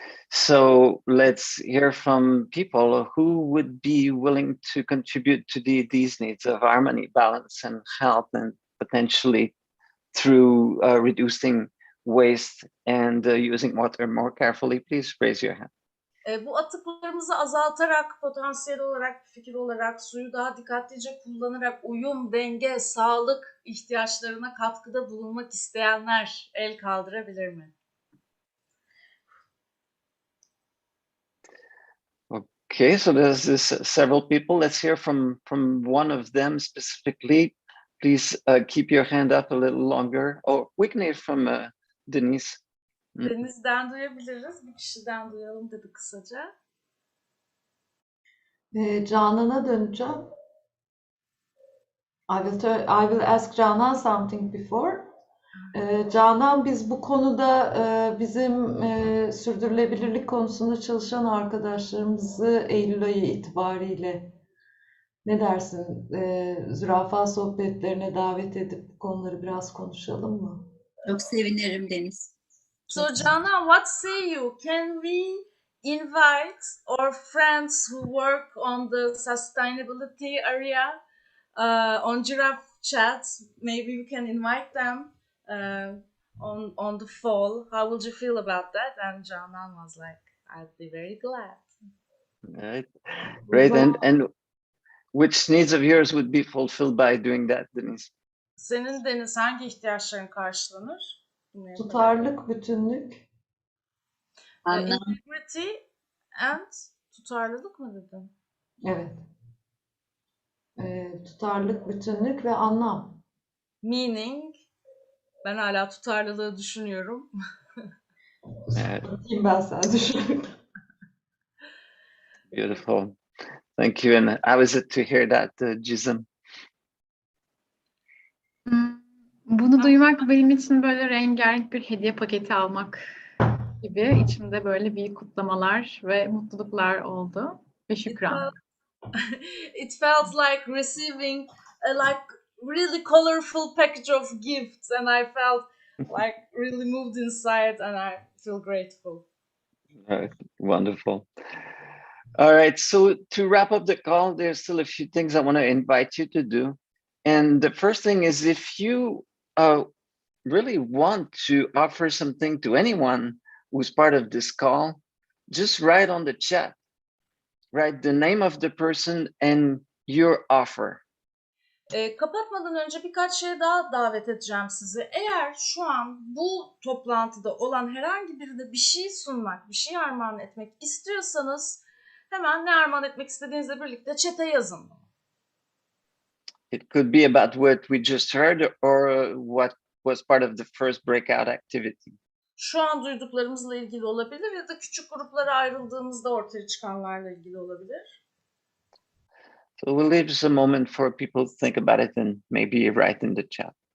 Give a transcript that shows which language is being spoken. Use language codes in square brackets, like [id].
[en] So let's hear from people who would be willing to contribute to these needs of harmony, balance, and health, and potentially through reducing waste and using water more carefully. Please raise your hand. [tr] Bu atıklarımızı azaltarak, potansiyel olarak, fikir olarak, suyu daha dikkatlice kullanarak uyum, denge, sağlık ihtiyaçlarına katkıda bulunmak isteyenler el kaldırabilir mi? [en] Okay, so there's several people. Let's hear from one of them specifically. Please keep your hand up a little longer. Or we can hear from Denise. [tr] Deniz'den duyabiliriz. Bir kişiden duyalım dedi kısaca. Canan'a döneceğim. [en] I will ask Canan something before. [tr] Canan, biz bu konuda bizim sürdürülebilirlik konusunda çalışan arkadaşlarımızı Eylül ayı itibariyle ne dersin? Zürafa sohbetlerine davet edip bu konuları biraz konuşalım mı? Çok sevinirim Deniz. [en] So Canan, what say you? Can we invite our friends who work on the sustainability area on Giraffe Chat? Maybe we can invite them on the fall. How would you feel about that? And Canan was like, I'd be very glad. Right. Great. And which needs of yours would be fulfilled by doing that, Denise? [tr] Senin Deniz hangi ihtiyaçların karşılanır? Tutarlık, bütünlük. [en] Integrity and [tr] tutarlılık mı dedin? Evet. Tutarlık, bütünlük ve anlam. Meaning, ben hala tutarlılığı düşünüyorum. Ben sana düşünüyorum. [en] Beautiful. Thank you. And how is it to hear that, Gizem? [tr] Bunu duymak benim için böyle rengarenk bir hediye paketi almak gibi. İçimde böyle büyük kutlamalar ve mutluluklar oldu ve şükran. [en] It felt like receiving a really colorful package of gifts, and I felt like really moved inside, and I feel grateful. Wonderful. All right, so to wrap up the call, there's still a few things I want to invite you to do. And the first thing is, if you really want to offer something to anyone who's part of this call, just write on the chat, write the name of the person and your offer. [tr] Kapatmadan önce birkaç şeye daha davet edeceğim sizi. Eğer şu an bu toplantıda olan herhangi birine bir şey sunmak, bir şey armağan etmek istiyorsanız hemen ne armağan etmek istediğinizle birlikte chat'e yazın. [en] It could be about what we just heard or what was part of the first breakout activity. [tr] Şu an duyduklarımızla ilgili olabilir ya da küçük gruplara ayrıldığımızda ortaya çıkanlarla ilgili olabilir. [en] So we'll leave just a moment for people to think about it and maybe write in the chat.